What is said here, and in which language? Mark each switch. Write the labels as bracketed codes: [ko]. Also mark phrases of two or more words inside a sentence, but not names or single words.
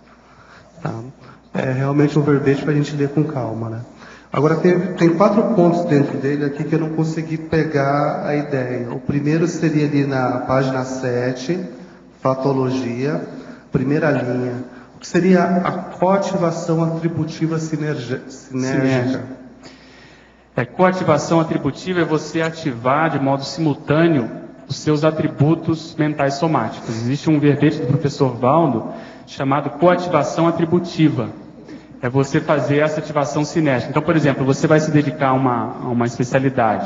[pt] Tá? É realmente um verbete para a gente ler com calma, né? Agora, tem 4 pontos dentro dele aqui que eu não consegui pegar a ideia. O primeiro seria ali na página 7, fatologia, primeira linha. O que seria a coativação atributiva sinérgica? Coativação atributiva é você ativar de modo simultâneo os seus atributos mentais somáticos. Existe um verbete do professor Valdo chamado coativação atributiva. É você fazer essa ativação cinética. Então, por exemplo, você vai se dedicar a uma especialidade.